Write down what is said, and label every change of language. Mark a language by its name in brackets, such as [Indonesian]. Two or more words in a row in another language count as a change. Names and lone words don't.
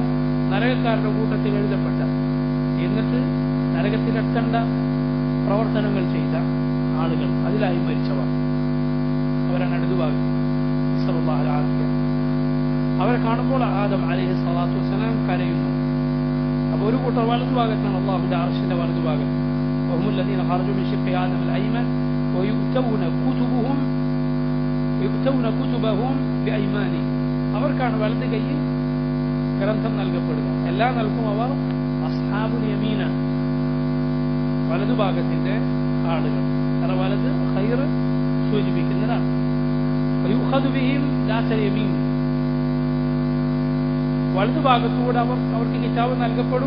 [Malayalam] നരകക്കാരുടെ കൂട്ടത്തിൽ എഴുതപ്പെട്ട, എന്നിട്ട് നരകത്തിലെത്തേണ്ട പ്രവർത്തനങ്ങൾ ചെയ്ത ആളുകൾ, അതിലായി മരിച്ചവർ. അവരാണ് ഇടതുഭാഗം. അവരെ കാണുമ്പോൾ ആദം [Arabic] عليه الصلاة والسلام [Malayalam] കരയുന്നു. അപ്പോൾ ഒരു കൂട്ടർ വലതുഭാഗത്താണ്, അള്ളാഹുവിന്റെ അർശിന്റെ വലതുഭാഗം. [Arabic] وهم الذين خرجوا من شق آدم الأيمن ويؤتون كتبهم بأيمانهم. [Malayalam] അവർക്കാണ് വലത് കൈയിൽ ഗ്രന്ഥം നൽകപ്പെടുക. എല്ലാം നൽകും അവർ [Arabic] أصحاب اليمين, [Malayalam] വലതുഭാഗത്തിന്റെ ആളുകൾ. കാരണം വലത് ഖൈർ സൂചിപ്പിക്കുന്നതാണ്. [Arabic] ويؤخذ بهم ذات اليمين, [Malayalam] വലതുഭാഗത്തുകൂടെ അവർക്ക് കിതാബ് നൽകപ്പെടും.